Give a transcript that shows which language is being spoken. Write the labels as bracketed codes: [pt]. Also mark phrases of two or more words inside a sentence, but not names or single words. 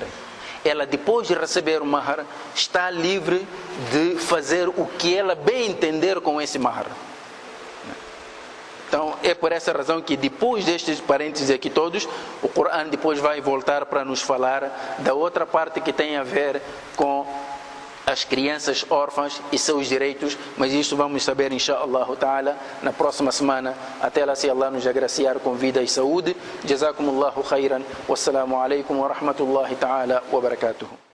[pt] Ela, depois de receber o mahar, está livre de fazer o que ela bem entender com esse mahar. Então, é por essa razão que depois destes parênteses aqui todos, o Corão depois vai voltar para nos falar da outra parte que tem a ver com as crianças órfãs e seus direitos, mas isto vamos saber, [ar] إن شاء الله تعالى, [pt] na próxima semana. Até lá, se Allah nos agraciar com vida e saúde. [ar] جزاكم الله خيرا. والسلام عليكم ورحمة الله تعالى وبركاته.